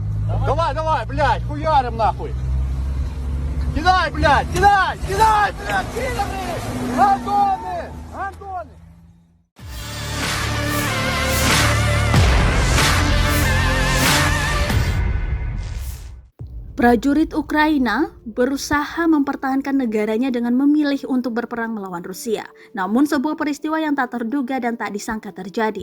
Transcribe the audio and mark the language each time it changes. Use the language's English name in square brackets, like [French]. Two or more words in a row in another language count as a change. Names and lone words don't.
[Russian] Давай, давай, блядь, хуярим нахуй. Кидай, блядь, кидай, кидай, блядь, кидай! Гандоны! Гандоны! [Indonesian] Prajurit Ukraina berusaha mempertahankan negaranya dengan memilih untuk berperang melawan Rusia. Namun sebuah peristiwa yang tak terduga dan tak disangka terjadi.